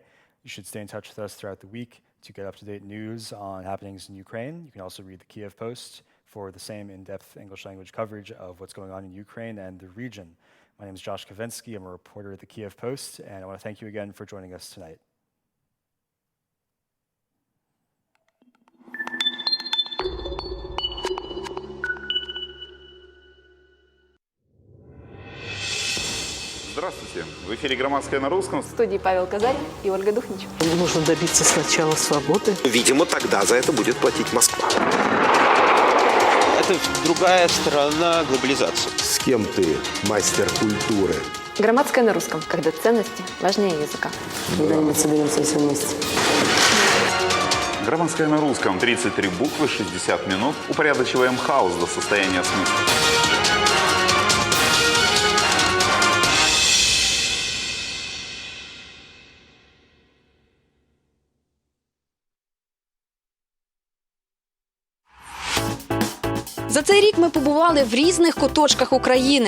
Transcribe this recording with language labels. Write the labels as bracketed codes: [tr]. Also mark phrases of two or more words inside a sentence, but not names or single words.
[en] You should stay in touch with us throughout the week to get up-to-date news on happenings in Ukraine. You can also read the Kyiv Post for the same in-depth English language coverage of what's going on in Ukraine and the region. My name is Josh Kavensky. I'm a reporter at the Kyiv Post, and I want to thank you again for joining us tonight. [ru] Здравствуйте. В эфире «Громадская на русском». В студии Павел Козарь и Ольга Духнич. Нужно добиться сначала свободы. Видимо, тогда за это будет платить Москва. Это другая сторона глобализации. С кем ты, мастер культуры? Громадская на русском, когда ценности важнее языка. Когда-нибудь соберемся все вместе. Громадская на русском. 33 буквы, 60 минут. Упорядочиваем хаос до состояния смысла. [uk] За цей рік ми побували в різних куточках України.